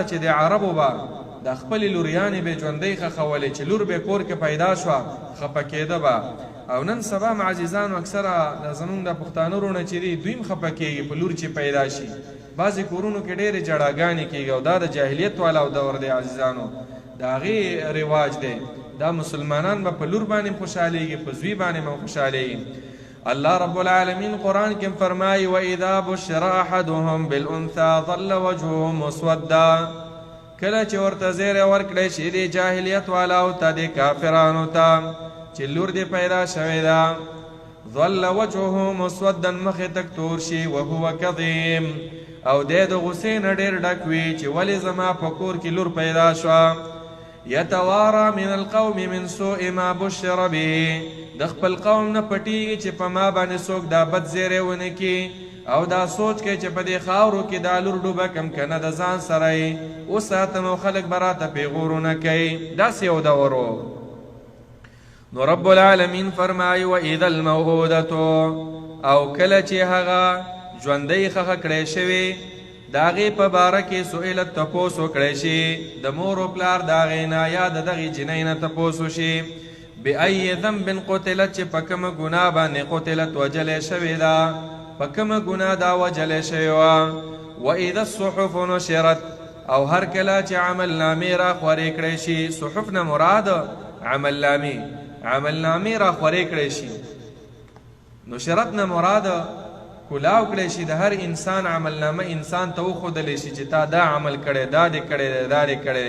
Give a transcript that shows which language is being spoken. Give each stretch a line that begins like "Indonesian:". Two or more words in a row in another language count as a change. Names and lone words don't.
Pashto: چې د عربو به د خپلې لوریانې به ژوندۍ ښخولې چې لور به کور کې پیدا شوه خفه کېده به او نن سبا عزیزانو اکثره زمونږ د پښتانه وروڼه چې دي دوی هم خفه کېږي په لور چې پیدا شي بعضې کورونو کې ډېرې جړاګانې کېږي او دا د جاهلیت والا او دور دی عزیزانو د هغې رواج دی دا مسلمانان به په لور باندې خوشحالیږي په زوی باندې به خوشحالیږي الله رب العالمین قرآن کې فرمایي
Arabic: واذا بشر احدهم بالانثى ظل وجهه مسودا
Pashto: کله چې ورته زیری ورکړی شي د جاهلیت والاو ته د کافرانو ته چې لور دې پیدا شوې ده
Arabic: ظل وجهه مسودا
Pashto: مخې تک تور شي
Arabic: وهو کظیم
Pashto: او دی د غصې نه ډېر ډک وي چې ولې زما په کور کې لور پیدا شوه
Arabic: یتوارا من القوم من سوء ما بشر به
Pashto: د خپل قوم نه پټیږي چې په ما باندې څوک دا بد زیری ونه کړي او دا سوچ کې چې په دې خاورو کې دا لور ډوبه کم که نه د ځان سره یې وساتم او خلک به راته پیغورونه کوي. داسې یو دور و. نو رب العالمین فرمایي
Arabic: واذا الموءودة
Pashto: او کله چې هغه ژوندۍ ښخه کړی شوې د هغې په باره کې سئلت تپوس وکړی شي د مور و پلار د هغې نه یا د دغې جینۍ نه تپوس وشي
Arabic: بأي ذنب قتلت
Pashto: چې په کومه ګناه باندې قتلت وجلی شوې ده په کومه ګناه دا وجلی شوې وه.
Arabic: واذا الصحف نشرت
Pashto: او هر کله چې عملنامې را خورې کړی شي صحف نه مراد عملنامې را خورې کړی شي. نشرت نه مراد کلاو کړی شي د هر انسان عملنامه انسان ته وښودلی شي چې تا دا عمل کړی دا دې کړی دا دې کړی.